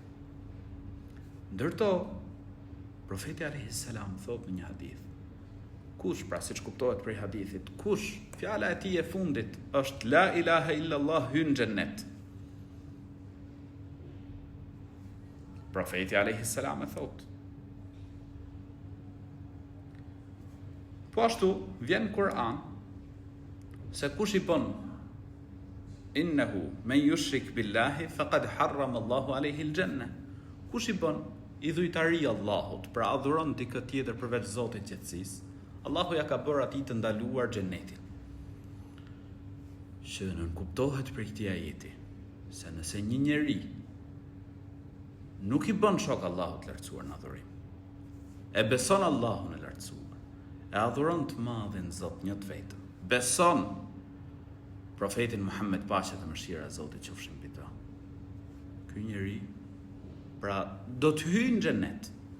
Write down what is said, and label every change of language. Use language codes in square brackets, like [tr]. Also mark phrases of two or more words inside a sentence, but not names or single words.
[sq] Ndërto profeti [ar] عليه السلام [sq] thot në një hadith: kush, pra siç kuptohet prej hadithit, kush fjala e tij e fundit është [ar] لا إله إلا الله [sq] hyn xhennet. Profeti [ar] عليه السلام [sq] e thot. Po ashtu vjen Kur'an se kush i bën [ar] إنه من يشرك بالله فقد حرم الله عليه الجنة. [sq] Kush i bën idhujtari Allahut, pra adhuron dikë tjetër përveç Zotit gjithësisë, Allahu ja ka bërë atij të ndaluar xhenetin. Që nën kuptohet për këtij ajeti se nëse një njeri nuk i bën shok Allahut të lartësuar në adhurim, e beson Allahun e lartësuar, e adhuron të madhin Zot një të vetëm, beson profetin Muhammed, paqja dhe mëshira e Zotit qofshin mbi ta, ky njeri pra do të hyjë në xhennet.